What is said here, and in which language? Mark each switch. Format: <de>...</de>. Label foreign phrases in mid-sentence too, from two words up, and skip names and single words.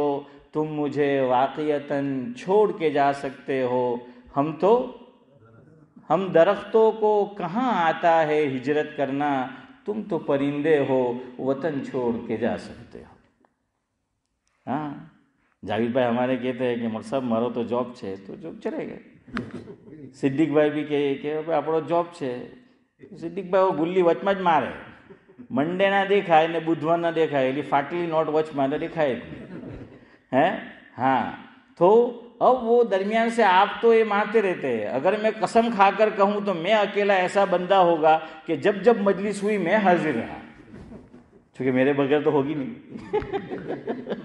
<ur>تم مجھے واقعتاً چھوڑ کے جا سکتے ہو. ہم درختوں کو کہاں آتا ہے ہجرت کرنا. تم تو پرندے ہو وطن چھوڑ کے جا سکتے ہو. ہاں جاوید بھائی ہمارے کہتے ہیں کہ مر صاحب</ur> <gu>મારો તો જોબ છે તો જોબ ચલે ગઈ. સિદ્દીક ભાઈ બી કહે કે આપણો જોબ છે. સિદ્દીક ભાઈ ગુલ્લી વચમાં જ મારે. મંડે ના દેખાય ને બુધવાર ના દેખાય, એલી ફાટલી નોટ વચમાં તો દેખાય જ ہے.</gu> <ur>ہاں تو اب وہ درمیان سے آپ تو یہ مارتے رہتے ہیں. اگر میں قسم کھا کر کہوں تو میں اکیلا ایسا بندہ ہوگا کہ جب جب مجلس ہوئی میں حاضر رہا، چونکہ میرے بغیر تو ہوگی نہیں.</ur>